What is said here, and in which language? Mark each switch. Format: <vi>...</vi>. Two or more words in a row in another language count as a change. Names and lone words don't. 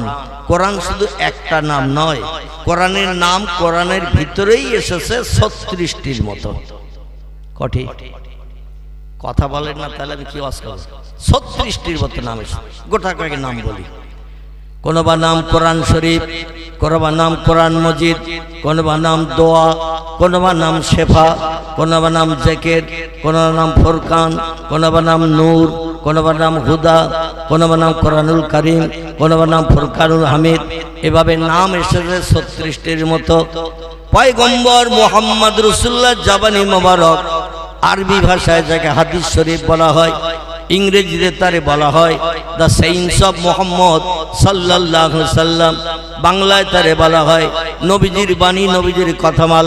<bn>কোরআন শুধু একটা নাম নয়, কোরআনের নাম কোরআনের ভিতরেই এসেছে 36টির মতো। কটি? কথা বলেন না, তাহলে আমি কি ওয়াজ করব? 36টির মতো নাম এসেছে। গোটা কয়েক নাম বলি। কোনোবা নাম কোরআন শরীফ, কোনোবা নাম কোরআন মজিদ, কোনোবা নাম দোয়া, কোনোবা নাম শেফা, কোনোবা নাম জেকের, কোনোবা নাম ফুরকান, কোনোবা নাম নূর, কোনোবা নাম হুদা, কোনোবা নাম কোরআনুল কারীম, কোনোবা নাম ফুরকানুল হামিদ। এভাবে নাম এসেছে 36টির মতো। পয়গম্বর মুহাম্মদ রাসূলুল্লাহ জবানি মোবারক, আরবি ভাষায় যাকে হাদিস শরীফ বলা হয়, ইংরেজিতে তারে বলা হয়</bn> <en>the sayings of Muhammad</en> <ar>صلى الله عليه سلم,</ar> <bn>বাংলায় তারে বলা হয় নবীজির বাণী, নবীজির কথামালা।</bn>